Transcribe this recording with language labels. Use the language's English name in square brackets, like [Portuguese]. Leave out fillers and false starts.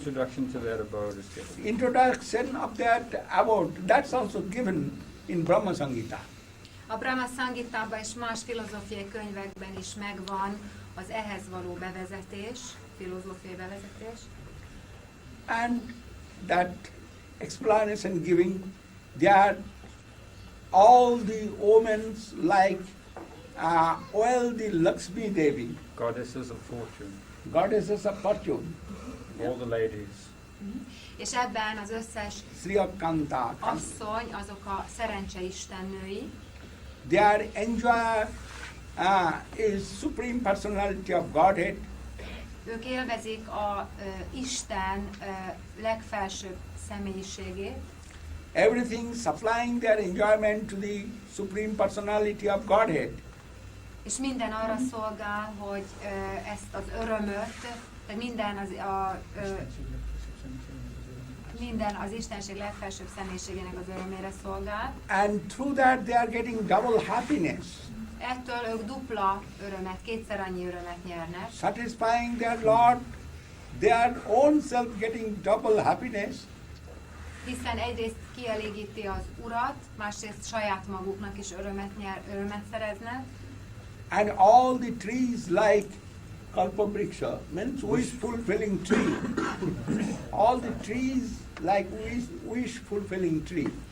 [English] Introduction to that abode is given. Introduction of that abode, that's also given in Brahma Samhita. A Brahma Samhitában és más filozófiai könyvekben is megvan az ehhez való bevezetés, filozófiai bevezetés. And that explanation giving, there all the omens like the Lakshmi Devi, Goddesses of fortune. goddesses of fortune, All the ladies. [Hungarian] És ebben az összes [English] Sri Akanta, [Hungarian] asszony, azok a szerencse istennői, [English] their enjoyer is Supreme Personality of Godhead, [Hungarian] ők élvezik a Isten legfelsőbb személyiségét, [English] everything supplying their enjoyment to the Supreme Personality of Godhead. [Hungarian] és minden arra szolgál, hogy ezt az örömöt, tehát minden az Istenség legfelsőbb személyiségének az örömére szolgál. [English] And through that they are getting double happiness, [Hungarian] Ettől ők dupla örömet, kétszer annyi örömet nyernek, [English] satisfying their Lord, their own self getting double happiness, [Hungarian] hiszen egyrészt kielégíti az Urat, másrészt saját maguknak is örömet szereznek, [English] and all the trees like Kalpabriksha, means wish-fulfilling tree. All the trees like wish-fulfilling tree.